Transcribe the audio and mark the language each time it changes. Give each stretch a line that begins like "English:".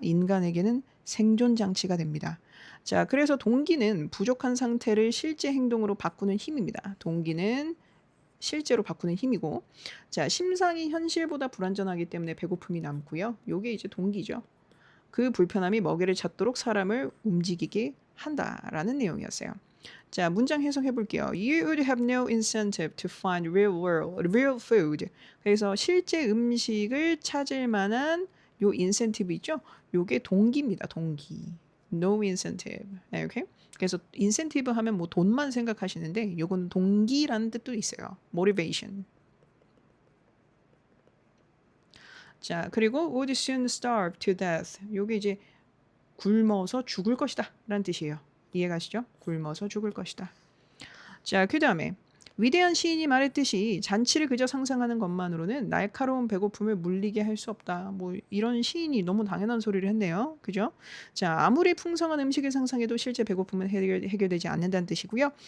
Korean: 인간에게는 생존 장치가 됩니다. 자, 그래서 동기는 부족한 상태를 실제 행동으로 바꾸는 힘입니다. 동기는 실제로 바꾸는 힘이고, 자, 심상이 현실보다 불완전하기 때문에 배고픔이 남고요. 요게 이제 동기죠. 그 불편함이 먹이를 찾도록 사람을 움직이게 한다라는 내용이었어요. 자, 문장 해석해 볼게요.
English: You would have no incentive to find real food.
Korean: 그래서 실제 음식을 찾을 만한 요 인센티브 있죠? 요게 동기입니다. 동기.
English: No incentive.
Korean: 네, 오케이? 그래서 인센티브 하면 뭐 돈만 생각하시는데 요건 동기라는 뜻도 있어요.
English: motivation.
Korean: 자, 그리고
English: would soon starve to death.
Korean: 요게 이제 굶어서 죽을 것이다 라는 뜻이에요. 이해가시죠? 굶어서 죽을 것이다. 자, 그 다음에 위대한 시인이 말했듯이 잔치를 그저 상상하는 것만으로는 날카로운 배고픔을 물리게 할 수 없다. 뭐 이런 시인이 너무 당연한 소리를 했네요. 그죠? 자, 아무리 풍성한 음식을 상상해도 실제 배고픔은 해결되지 않는다는 뜻이고요.